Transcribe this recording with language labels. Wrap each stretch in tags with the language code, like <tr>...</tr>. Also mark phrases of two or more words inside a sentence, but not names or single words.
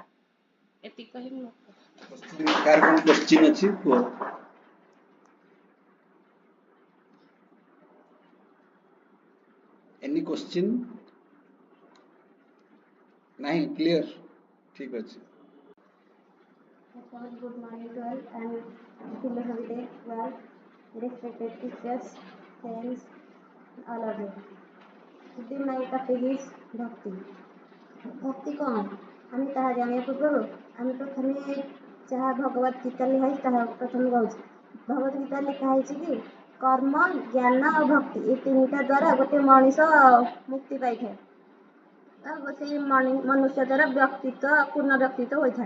<or>ଏତିକି କହି ମୁଁ କାହାର କ'ଣ କ୍ୱେଶ୍ଚିନ୍ ଅଛି କୁହ?</or> <en>any question?</en> <or>ନାହିଁ, କ୍ଲିୟର? ଠିକ ଅଛି।</or> <en>Good morning to all and philosophy day to all, respected teachers, friends, all of you. Today my topic is Bhakti.</en> <or>Bhakti କ'ଣ ଆମେ ତାହା ଜାଣିବା ପୂର୍ବରୁ ଆମେ ପ୍ରଥମେ ଯାହା ଭଗବତ ଗୀତା ଲେଖା ହେଇଛି ତାହା ପ୍ରଥମେ କହୁଛୁ। ଭଗବତ ଗୀତା ଲେଖା ହେଇଛି କି କର୍ମ, ଜ୍ଞାନ ଆଉ ଭକ୍ତି ଏ ତିନିଟା ଦ୍ୱାରା ଗୋଟେ ମଣିଷ ମୁକ୍ତି ପାଇଥାଏ। ସେଇ ମନୁଷ୍ୟ ଦ୍ୱାରା ପୂର୍ଣ୍ଣ ବ୍ୟକ୍ତିତ୍ୱ ହୋଇଥାଏ।</or>